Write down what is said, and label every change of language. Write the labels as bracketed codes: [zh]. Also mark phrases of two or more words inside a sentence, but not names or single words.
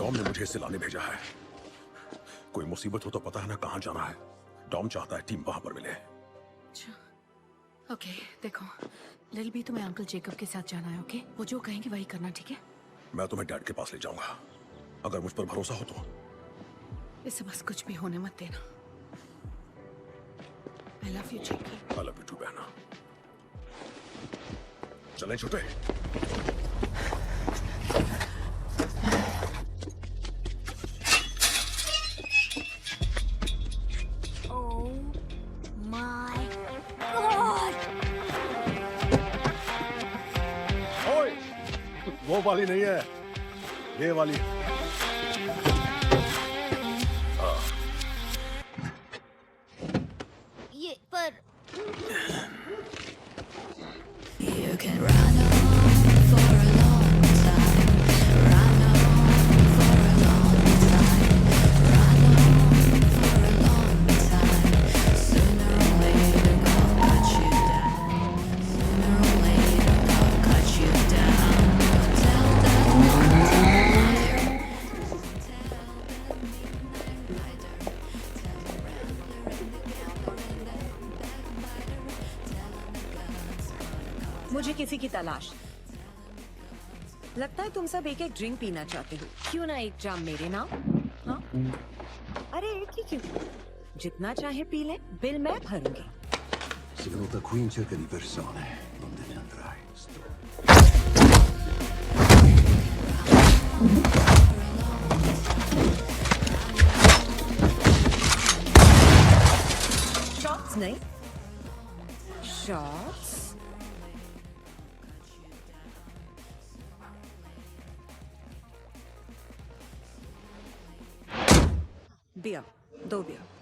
[hi] डॉम ने मुझे इसे लाने भेजा है। कोई मुसीबत हो तो पता है ना कहाँ जाना है। डॉम चाहता है टीम वहां पर मिले। अच्छा, ओके, देखो लिल भी तुम्हें अंकल जेकब के साथ जाना है, ओके? वो जो कहेंगे वही करना, ठीक है? मैं तुम्हें डैड के पास ले जाऊंगा, अगर मुझ पर भरोसा हो तो। इसे बस कुछ भी होने मत देना। [en] I love you, जेकब। I love you too, [hi] बहना। चलें छोटे। [en] Oh my God! [hi] ओए, वो वाली नहीं है, ये वाली। ये पर [en] You can run on for a long time. Run on for a long time. Run on for a long time. Sooner or later, God cut you down. Sooner or later, God cut you down. Tell that liar. [hi] मुझे किसी की तलाश। लगता है तुम सब एक एक ड्रिंक पीना चाहते हो। क्यों ना एक जाम मेरे नाम? हाँ? अरे एक ही क्यों? जितना चाहे पी ले, बिल मैं भरूंगी। [it] Si venuta qui in cerca di persone, non te ne andrai. [hi] शॉट्स नहीं? शॉट्स? बियर, 2 बियर।